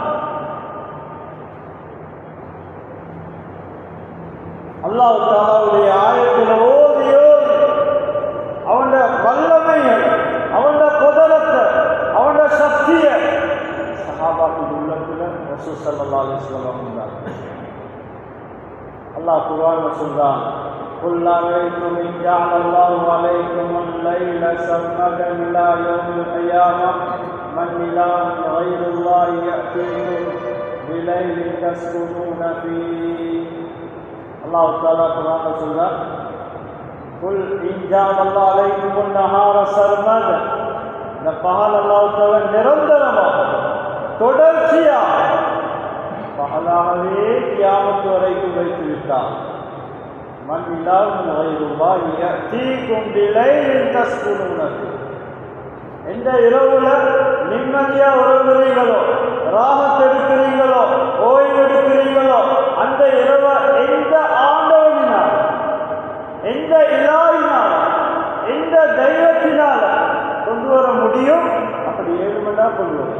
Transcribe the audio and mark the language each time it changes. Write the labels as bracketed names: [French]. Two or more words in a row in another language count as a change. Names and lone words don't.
[Tamil] அல்லாஹ் தஆலாவுடைய ஆயத்தில் ஓதி ஓதி அவனுடைய வல்லமைகள், அவனுடைய குதரத்தை, அவனுடைய சக்தியை சஹாபாக்கள் உள்ளத்துல ரசூல் [Arabic] صلى الله عليه وسلم [Tamil] இருந்தார். அல்லாஹ் குர்ஆன்ல சொல்றான், [Arabic] قُلْ أَرَأَيْتُمْ إِنْ جَعَلَ اللَّهُ عَلَيْكُمُ اللَّيْلَ سَرْمَدًا إِلَى يَوْمِ الْقِيَامَةِ مَنْ إِلَٰهٌ غَيْرُ اللَّهِ يَأْتِيكُمْ بِلَيْلٍ تَسْكُنُونَ فِيهِ. [Tamil] அல்லாஹ் தஆலா குர்ஆன்ல சொல்றான், [Arabic] قُلْ إِنْ جَعَلَ اللَّهُ عَلَيْكُمُ النَّهَارَ سَرْمَدًا, [Tamil] இந்த பகல் அல்லாஹ் தஆலா நிரந்தரமாக தொடர்ச்சியாக பகலாகவே கியாமத் வரைக்கும் வைத்து விட்டார். [Arabic] من إله غير الله يأتيكم بليل تسكنون فيه. [Tamil] எந்த இரவுல நிம்மதியா உறங்குறீங்களோ, ராஹத் எடுக்கிறீங்களோ, ஓய்வு எடுக்கிறீங்களோ, அந்த இரவை எந்த ஆண்டவனினால், எந்த இலாஹினால், எந்த தெய்வத்தினால் கொண்டு வர முடியும், அப்படி 7 மணி நேரம் கொண்டு வரும்.